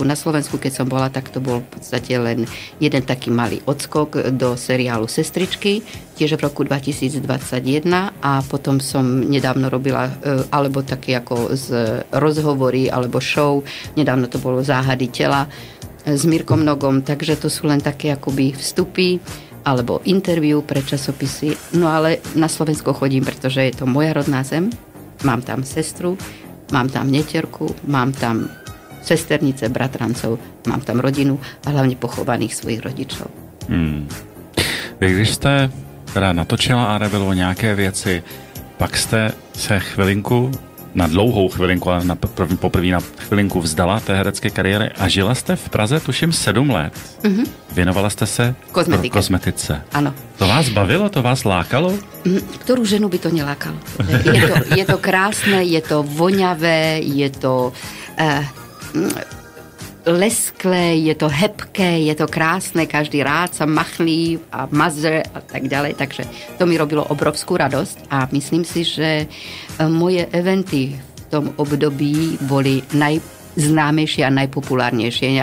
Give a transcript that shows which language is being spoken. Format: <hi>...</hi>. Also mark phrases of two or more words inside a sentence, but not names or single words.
<sk>Na Slovensku, keď som bola, tak to bol v podstate len jeden taký malý odskok do seriálu Sestričky, tiež v roku 2021 a potom som nedávno robila alebo také ako z rozhovory alebo show, nedávno to bolo Záhady tela s Mirkom Nogom, takže to sú len také akoby vstupy alebo interview pre časopisy. No ale na Slovensko chodím, pretože je to moja rodná zem, mám tam sestru, mám tam netierku, mám tam sesternice, bratrancov, mám tam rodinu a hlavne pochovaných svojich rodičov.</sk> <cs>Vy, když jste teda natočila Arabelovo nějaké věci, pak jste se chvilinku, na dlouhou chvilinku, ale poprvé na chvilinku vzdala té herecké kariéry a žila jste v Praze, tuším, 7 let. Věnovala jste se kozmetice. Ano. To vás bavilo, to vás lákalo?</cs> <sk>Ktorú ženu by to nelákalo? Je to krásne, je to voňavé, je to lesklé, je to hebké, je to krásne, každý rád sa machlí a maže a tak ďalej, takže to mi robilo obrovskú radosť a myslím si, že moje eventy v tom období boli najznámejšie a najpopulárnejšie.</sk>